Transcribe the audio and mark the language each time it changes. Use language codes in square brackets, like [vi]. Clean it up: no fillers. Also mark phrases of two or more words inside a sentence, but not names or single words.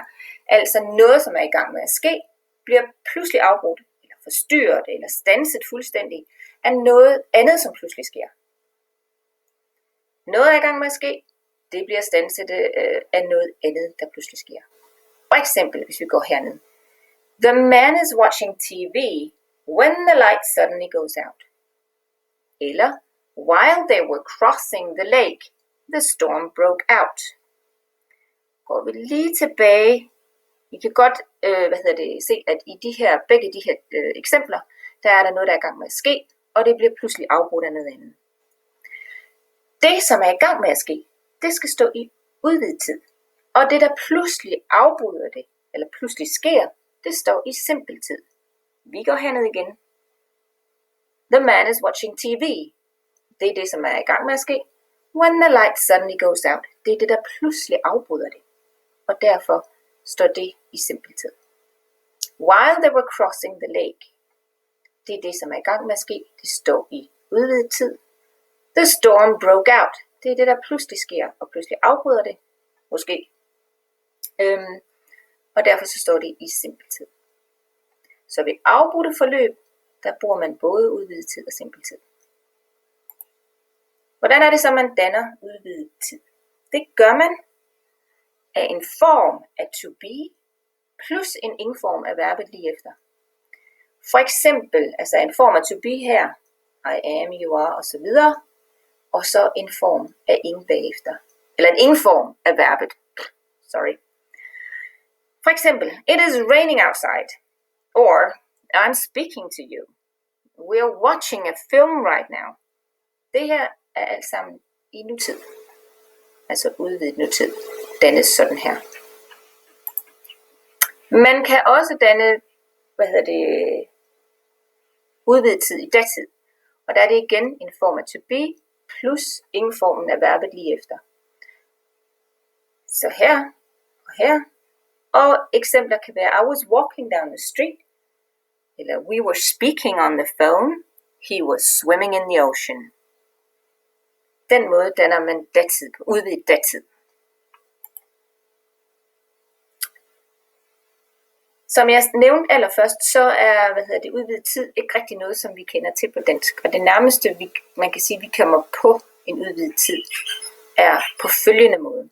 [da] Altså noget, som er i gang med at ske, bliver pludselig afbrudt, eller forstyrret, eller standset fuldstændig af noget andet, som pludselig sker. Noget er i gang med at ske, det bliver standset af noget andet, der pludselig sker. For eksempel, hvis vi går herned. [en] The man is watching TV when the light suddenly goes out. Eller, while they were crossing the lake, the storm broke out. [da] Går vi lige tilbage. I kan godt se, at i begge de her eksempler, der er der noget, der er i gang med at ske, og det bliver pludselig afbrudt af noget andet. Det, som er i gang med at ske, det skal stå i udvidet tid. Og det, der pludselig afbryder det, eller pludselig sker, det står i simpel tid. Vi går herned igen. [en] The man is watching TV. [da] Det er det, som er i gang med at ske. [en] When the light suddenly goes out. [da] Det er det, der pludselig afbryder det. Og derfor står det i simpel tid. [en] While they were crossing the lake. [da] Det er det, som er i gang med at ske. Det står i udvidet tid. [en] The storm broke out. [da] Det er det, der pludselig sker, og pludselig afbryder det. Måske. Og derfor så står det i simpel tid. Så ved afbrudte forløb, der bruger man både udvidet tid og simpel tid. Hvordan er det så, man danner udvidet tid? Det gør man af en form af [en] to be, [da] plus en ing-form af verbet lige efter. For eksempel, altså en form af [en] to be [da] her, [en] I am, you are, [da] osv. Og så en form af ing bagefter. Eller en ing-form af verbet. Sorry. For eksempel, [en] it is raining outside. Or, I'm speaking to you. We are watching a film right now. [da] Det her er alt sammen i nutid. Altså udvidet nutid. Dannes sådan her. Man kan også danne, udvidet tid i datid. Og der er det igen en form af [en] to be, [da] plus ing-formen af verbet lige efter. Så her og her. Og eksempler kan være, [en] I was walking down the street. Eller we were speaking on the phone. He was swimming in the ocean. [da] Den måde danner man datid på, udvidet datid. Som jeg nævnte allerførst, så er udvidet tid ikke rigtig noget, som vi kender til på dansk. Og det nærmeste, man kan sige, vi kommer på en udvidet tid, er på følgende måde.